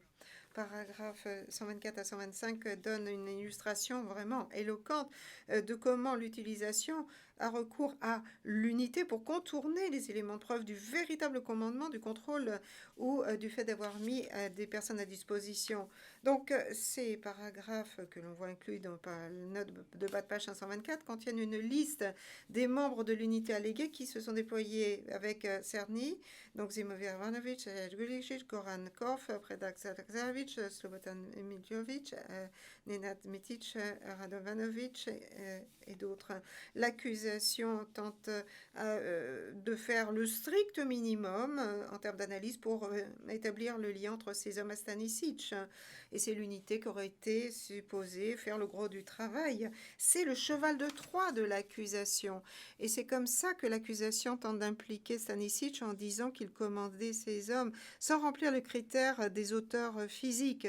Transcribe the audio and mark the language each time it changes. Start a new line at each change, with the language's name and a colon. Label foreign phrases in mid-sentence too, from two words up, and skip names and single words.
French: Paragraphe 124 à 125 donne une illustration vraiment éloquente de comment l'utilisation a recours à l'unité pour contourner les éléments de preuve du véritable commandement, du contrôle ou du fait d'avoir mis des personnes à disposition. Donc ces paragraphes que l'on voit inclus dans la note de bas de page 524 contiennent une liste des membres de l'unité alléguée qui se sont déployés avec Cerny, donc Zimovir Ivanovic, Gulicic, Goran Kov, Predrag Zaksarevic, Slobodan Miljovic, Nenad Mitic, Radovanovic et d'autres. L'accusation tente de faire le strict minimum en termes d'analyse pour établir le lien entre ces hommes à Stanisic. Et c'est l'unité qui aurait été supposée faire le gros du travail. C'est le cheval de Troie de l'accusation. Et c'est comme ça que l'accusation tente d'impliquer Stanisic en disant qu'il commandait ces hommes sans remplir le critère des auteurs physiques.